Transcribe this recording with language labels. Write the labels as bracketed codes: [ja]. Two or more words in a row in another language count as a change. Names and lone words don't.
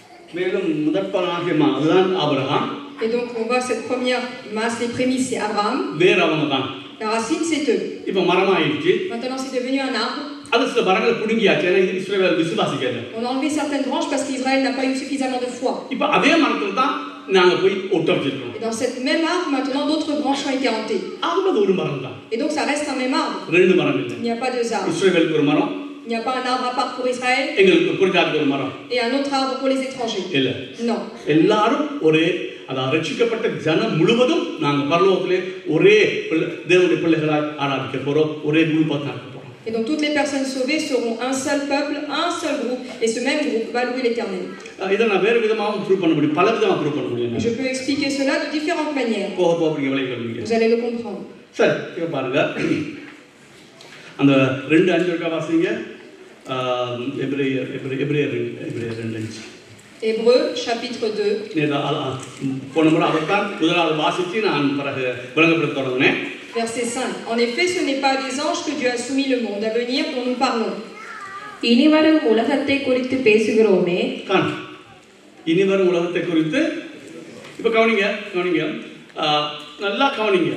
[ta] மேலும் முதற்பனாகிய அதுதான் ஆபிரகாம். [fr] Et donc on voit cette première masse, les prémices, c'est Abraham. [ta] வேர் அவங்க தான். [fr] La racine, c'est eux. [ta] இப்போ மரமாயிடுச்சு. [fr] Maintenant, c'est devenu un arbre. [ta] அது சில மரங்களை புடுங்கியாச்சு. ஏன்னா இஸ்ரவேல் விசுவாசிக்கல. [fr] On a enlevé certaines branches parce qu'Israël n'a pas eu suffisamment de foi. [ta] இப்போ அதே மரத்துல தான் நாங்க போய் ஒட்ட வச்சிருக்கோம். [fr] Et dans cette même arbre, maintenant, d'autres branches ont été hantées. [ta] அது ஒரு மரம் தான். [fr] Et donc ça reste un même arbre. [ta] ரெண்டு மரம் இல்லை. [fr] Il n'y a pas deux arbres. [ta] இஸ்ரவேலுக்கு ஒரு மரம். [fr] Il n'y a pas un arbre à part pour Israël. [ta] எங்களுக்கு புரிஞ்சாக்கு ஒரு மரம். [fr] Et un autre arbre pour les étrangers. [ta] இல்ல. [fr] Non. [ta] எல்லாரும் ஒரே அதாவது ரட்சிக்கப்பட்ட ஜனம் முழுவதும் நாங்கள் பரலோகத்திலே ஒரே தேவனுடைய பிள்ளைகளாய் ஆராதிக்க போறோம், ஒரே குரூப்பா தான் இருக்க போறோம். [fr] Et donc toutes les personnes sauvées seront un seul peuple, un seul groupe, et ce même groupe va louer l'Éternel. [ta] இதை நான் வேறு விதமாகவும் ப்ரூவ் பண்ண முடியும், பல விதமாக ப்ரூவ் பண்ண முடியும். [fr] Je peux expliquer cela de différentes manières. [ta] போக போக நீங்க விளையாடுவீங்க. [fr] Vous allez le comprendre. [ta] சரி, இங்க பாருங்க. அந்த 2:5 இருக்கா வாசிங்க. எபிரேயர் 2:5. [fr] Hébreux chapitre 2. [ta] போன முறை அதைத்தான் முதலாவது வாசித்து நான் பிறகு விளங்கப்படுத்த தொடங்கினேன். [fr] Verset 5. En effet, ce n'est pas des anges que Dieu a soumis le monde à venir dont nous parlons. [ta] இனிவரும் உலகத்தை குறித்து பேசுகிறோமே. இனிவரும் உலகத்தை குறித்து இப்ப கவனிங்க நல்லா கவனிங்க.